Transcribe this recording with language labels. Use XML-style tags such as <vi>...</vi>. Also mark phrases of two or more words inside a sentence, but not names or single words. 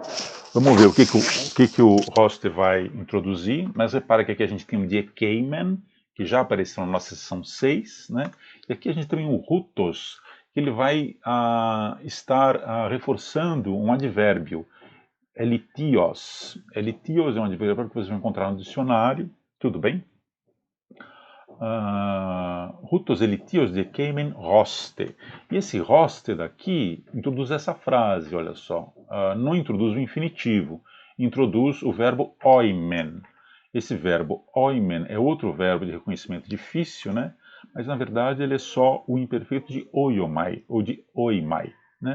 <pt>Vamos ver o que o roste vai introduzir, mas repara que aqui a gente tem o</pt> <el>διεκείμην,</el> <pt>que já apareceu na nossa seção 6, né? E aqui a gente tem o rutos, que ele vai estar reforçando um advérbio, elitios. Elitios é um advérbio que vocês vão encontrar no dicionário, tudo bem?</pt> <el>οὕτως ἠλιθίως διεκείμην ὥστε.</el> <pt>E esse roste daqui introduz essa frase, olha só. Não introduz o infinitivo, introduz o verbo oimen. Esse verbo oimen é outro verbo de reconhecimento difícil, né? Mas na verdade ele é só o imperfeito de oiomai, ou de oimai, né?</pt>